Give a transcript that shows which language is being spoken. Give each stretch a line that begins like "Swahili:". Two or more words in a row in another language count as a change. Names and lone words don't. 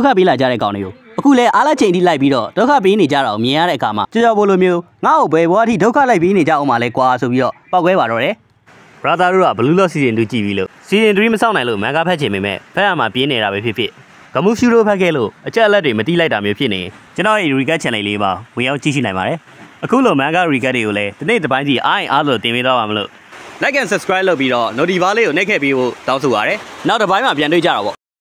Burmese: ပေးလာကြတဲ့ကောင်တွေကိုအခုလဲအားလက်ချိန်ထိလိုက်ပြီးတော့ဒုက္ခပေးနေကြတာကိုမြင်ရတဲ့အခါမှာကြော်ဘိုလိုမျိုးငါ့ကိုဘယ်ဘွားထိဒုက္ခလိုက်ပေးနေကြအောင်မလဲကွာဆိုပြီးတော့ပောက်ကွဲပါတော့တယ်။ brother တို့ကဘလူးလော့စီဇန်2ကြည့်ပြီးလို့စီဇန်3မစောင့်နိုင်လို့မန်ကာဖက်ချင်ပေမဲ့ဖက်ရမှာပြင်းနေတာပဲဖြစ်ဂမှုရှူတို့ဖက်ခဲ့လို့အချက်အလက်တွေမတိလိုက်တာမျိုးဖြစ်နေကျွန်တော်ရဲ့
English: recap channel
Burmese: လေးပါဝင်ရောက်ကြည့်ရှုနိုင်ပါတယ်အခုလို
English: manga recap
Burmese: တွေကိုလည်းဒီနေ့တစ်ပိုင်းစီအားလို့တင်ပေးသွားပါမလို့
English: like and subscribe
Burmese: လုပ်ပြီးတော့ notification လေးကိုနှိပ်ခဲ့ပြီးဖို့တောင်းဆိုပါရစေနောက်တစ်ပိုင်းမှာပြန်တွေ့ကြတာပေါ့